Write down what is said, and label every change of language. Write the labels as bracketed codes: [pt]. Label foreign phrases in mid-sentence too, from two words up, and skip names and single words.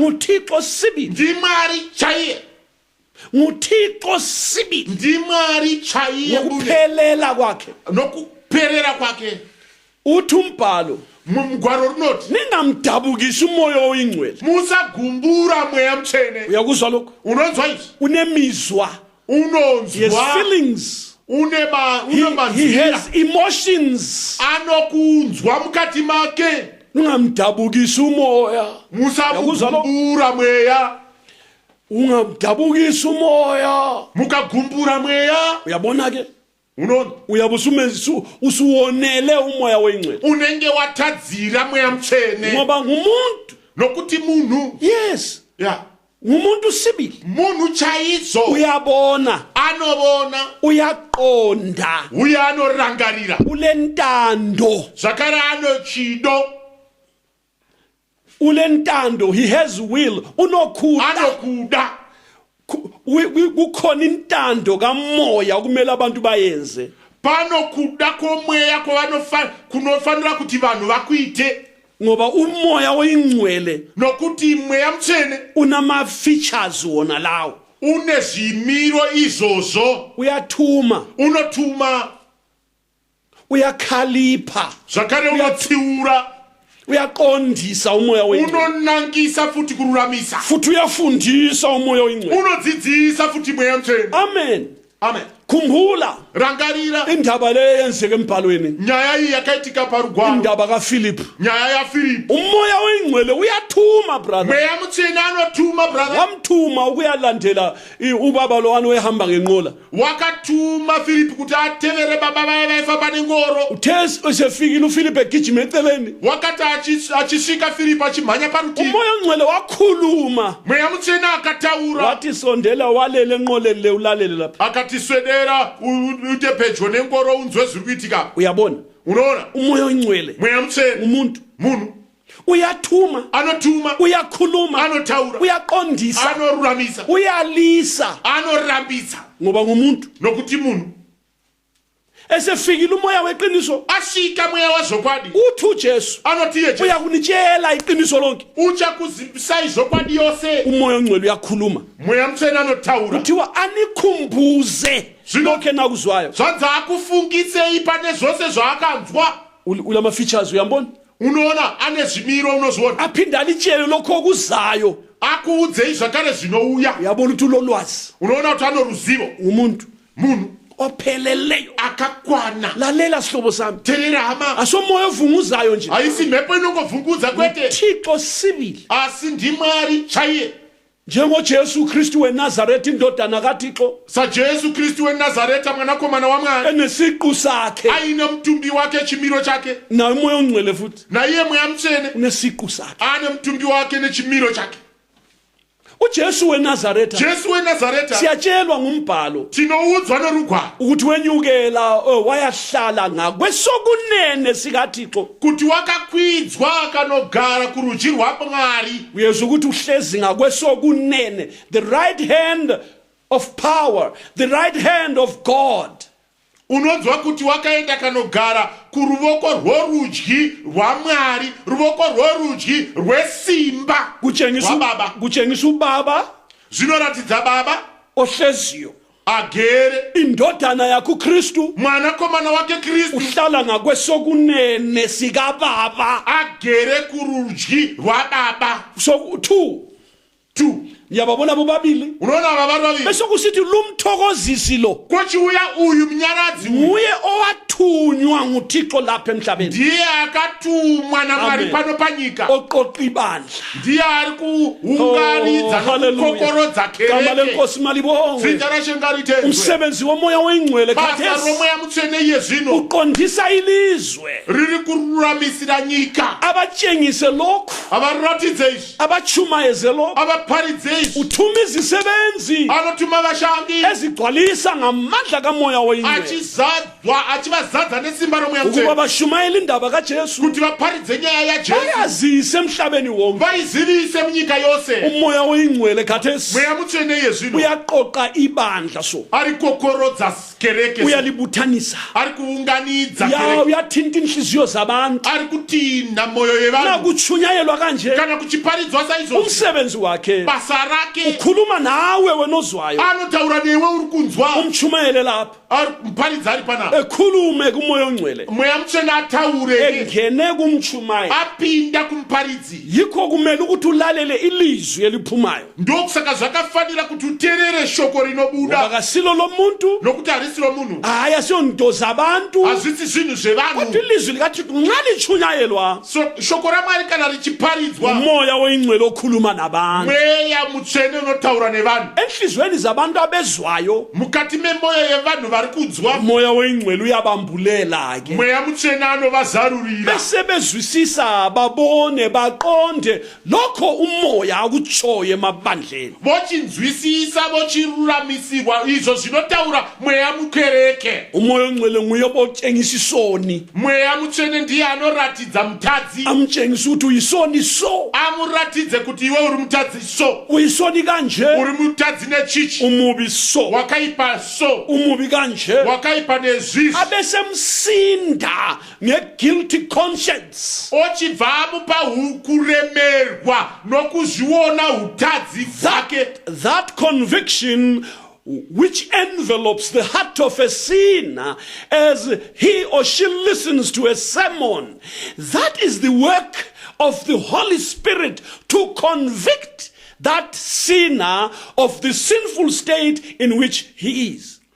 [nd] nguThixo sibili, [sn] ndimwari chaiye [nd] nguThixo sibili [sn] ndimwari chaiye mune [nd] ngokuphelela kwakhe. [sn] nokuperera kwake [nd] Uthi umbhalo [sn] mugwaro runoti [nd] ningamdabukisi umoya oyingcwele. [sn] musagumbura mweya mutsvene [nd] Uyakuzwa lokho? [sn] unonzwa izvi [nd] Unemizwa, [en] he has [sn] unonzwa [en] feelings, [sn] une [en] he [sn] manzira [en] has emotions. [sn] anokunzwa mukati make [nd] Ungamdabukisi umoya, [sn] musamugumbura mweya [nd] ungamdabukisi umoya. [sn] mukagumbura mweya [nd] Uyabona ke [sn] unoona [nd] usuwonele umoya oyingcwele [sn] unenge watadzira mweya mutsvene [nd] ngoba ngumuntu. [sn] nokuti munhu Yes, ya [nd] ngumuntu sibili, [sn] munhu chaizvo [nd] uyabona, [sn] anovona [nd] uyaqonda, [sn] uye anorangarira [nd] ulentando, [sn] zvakare anochido [nd] ulentando, [en] he has will, [sn] unokhuda. anokuda [nd] Kukhona intando kamoya kumele abantu bayenze. [sn] panokuda kwomweya kunofanira kuti vanhu vakuite [nd] Ngoba umoya oyingcwele [sn] nokuti mweya mutsvene [nd] unama features wona lawo. [sn] une zvimiro izvozvo [nd] Uyathuma, [sn] unotuma [nd] uyakhalipha, [sn] zvakare unotsiura [nd] uyaqondisa umoya oyingcwele, [sn] unonangisa futi kururamisa [nd] futhi uyafundisa umoya oyingcwele. [sn] unodzidzisa futi mweya mutsvene [nd] Amen. [sn] amen [nd] khumbula [sn] rangarira [nd] indaba le yenzeke embhalweni, [sn] nyaya iyi yakaitika parugwaro, [nd] indaba kaPhilip. [sn] nyaya yaFilipi. [nd] Umoya oyingcwele uyathuma brother, [sn] Mweya mutsvene anotuma brother, [nd] wamthuma ukuyalandela ubaba lo wani wehamba ngenqola. [sn] wakatuma Filipi kuti atevere baba vaye vaifamba nengoro. [nd] Uthe esefikile uPhilip egijima eceleni, [sn] Wakati achisvika Filipi achimhanya parutivi, [nd] umoya oyingcwele wakhuluma, [sn] mweya mutsvene akataura [nd] wathi sondela walele enqoleni le ulalele lapha. [sn] akati swedera uite pedyo nengoro unzwe zviri kuitika. [nd] Uyabona, [sn] Unoona, [nd] umoya oyingcwele [sn] mweya mutsvene [nd] umuntu [sn] munhu [nd] uyathuma, [sn] anotuma, [nd] uyakhuluma, [sn] anotaura, [nd] uyaqondisa, [sn] anoruramisa, [nd] uyalisa, [sn] anorambisa, [nd] ngoba ngumuntu. [sn] nokuti munhu [nd] Esefikile umoya weqiniso, [sn] asvika mweya wezvokwadi, [nd] uthi uJesu [sn] anoti iye Jesu [nd] uyakunitshela iqiniso lonke. [sn] uchakuzivisai zvokwadi yose. [nd] Umoya oyingcwele uyakhuluma, [sn] Mweya mutsvene anotaura, [nd] kuthiwa anikhumbuze [sn] Zvino- [nd] lokho enakuzwayo. [sn] zvanzi akufungisei pane zvose zvaakanzwa. [nd] Ulama features uyambona, [sn] Unoona ane zvimiro unozviona, [nd] aphinda alitshele lokho okuzayo. [sn] akuudzei zvakare zvinouya. [nd] Uyabona ukuthi ulolwazi, [sn] Unoona kuti ano ruzivo, [nd] umuntu [sn] munhu [nd] opheleleyo. [sn] akakwana. [nd] Lalela sihlobo sami, [sn] Teerera hama, [nd] asomoya ovunguzayo nje, [sn] haisi mhepo inongovhungudza kwete, [nd] Thixo sibili, [sn] asi ndimwari chaiye. [nd] njengoJesu Kristu weNazaretha indodana kaThixo, [sn] sajesu kristu wenazareta mwanakomana wamwari, [nd] enesiqu sakhe, [sn] aine mutumbi wake, chimiro chake. [nd] naye umoya ongcwele futhi [sn] Naiye mweya mutsvene [nd] unesiqu sakhe. [sn] ane mutumbi wake nechimiro chake. [nd] uJesu weNazaretha, [sn] Jesu wenazareta [nd] siyatshelwa ngumbhalo [sn] tinoudzwa norugwaro [nd] ukuthi wenyukela wayahlala ngakwesokunene sikaThixo. [sn] kuti wakakwidzwa akanogara kurudyi rwaMwari. [nd] Uyezwa ukuthi uhlezi ngakwesokunene, [en] the right hand of power, the right hand of God. [sn] Unonzwa kuti wakaenda kanogara kuruoko rworudyi rwaMwari, ruoko rworudyi rwesimba rwababa. [nd] Kutshengisa ubaba [sn] Zvinoratidza baba [nd] ohleziyo, [sn] agere, [nd] indodana yakho uKristu [sn] mwanakomana wake Kristu [nd] uhlala ngakwesokunene sikababa. [sn] agere kurudyi rwababa. [en] So two, [nd] niyababona bobabili, [sn] Unoona ava vari vaviri, [nd] bese kusithi lumthokozisi lo [sn] kochiuya uyu munyaradzi uyu, [nd] nguye owathunywa nguThixo lapha emhlabeni, [sn] ndiye akatumwa naMwari Amen. pano panyika, [nd] oqoqa ibandla. [sn] ndiye ari kuunganidza nokukokorodza [nd] Gama [sn] kereke. [nd] lenkosi malibongwe. [sn] Dzina raShe ngaritenzwe. [nd] Umsebenzi womoya oyingcwele [sn] Basa [nd] khathesi [sn] roMweya Mutsvene iye zvino [nd] uqondisa ilizwe, [sn] riri kururamisira nyika. [nd] abatshengise lokhu, [sn] Avaratidze izvi, [nd] abachumayeze lokhu, [sn] avaparidze izvi, [nd] uthuma izisebenzi [sn] anotuma vashandi [nd] ezigcwalisa ngamandla kamoya oyingcwele [sn] achivazadza nesimba roMweya [nd] ukuba [sn] Mutsvene [nd] bashumayele indaba kaJesu, [sn] kuti vaparidze nyaya yaJesu, [nd] bayazise emhlabeni wonke. [sn] vaizivise munyika yose. [nd] Umoya oyingcwele khathesi [sn] Mweya Mutsvene iye zvino [nd] uyaqoqa ibandla, so [sn] ari kokorodza kereke, [nd] uyalibuthanisa, [sn] ari kuunganidza kereke, [nd] uyathinta inhliziyo zabantu. [sn] ari kutinha moyo yevanhu. [nd] Nakuchunyayelwa kanje [sn] Kana kuchiparidzwa saizvozvo, [nd] umsebenzi wakhe, [sn] basa rake [nd] ukhuluma nawe wena ozwayo, [sn] anotaura newe uri kunzwa, [nd] umchumayele lapha, [sn] ari muparidzi ari panapa. [nd] ekhulume kumoya ongcwele, [sn] Mweya Mutsvene ataure, [nd] engene kumchumayo. [sn] apinda kumuparidzi. [nd] Yikho kumele ukuthi ulalele ilizwi eliphumayo, [sn] Ndokusaka zvakafanira kuti uteerere shoko [nd] ngoba [sn] rinobuda, [nd] kasilo lomuntu, [sn] nokuti harisi romunhu, [nd] hayi asiyonto zabantu, [sn] hazvisi zvinhu zvevanhu. [nd] kodwa ilizwi likaThixo nxa lichunyayelwa, [sn] So shoko raMwari kana richiparidzwa, [nd] umoya oyingcwele okhuluma nabantu. [sn] Mweya Mutsvene unotaura nevanhu. [nd] Enhlizweni zabantu abezwayo, [sn] Mukati memoyo yevanhu vari kunzwa, [nd] umoya oyingcwele uyabambulela ke, [sn] Mweya Mutsvene anovazarurira, [nd] bese bezwisisa, babone, baqonde lokho umoya akutshoyo emabandleni. [sn] vochinzwisisa, vochiruramisirwa izvo zvinotaura Mweya mukereke. [nd] Umoya ongcwele nguye obotshengisa isoni, [sn] Mweya Mutsvene ndiye anoratidza mutadzi, [nd] amtshengisa ukuthi uyisoni so, [sn] amuratidze kuti iwe uri mutadzi so, [nd] uyisoni kanje, [sn] uri mutadzi nechichi, [nd] umubi so, [sn] wakaipa so, [nd] umubi kanje, [sn] wakaipa nezvizvi, [nd] abesemsinda nge- [en] guilty conscience. [sn] ochibva amupa kuremerwa nokuzviona utadzi hwake. [en] That conviction which envelopes the heart of a sinner as he or she listens to a sermon, that is the work of the Holy Spirit to convict that sinner of the sinful state in which he is.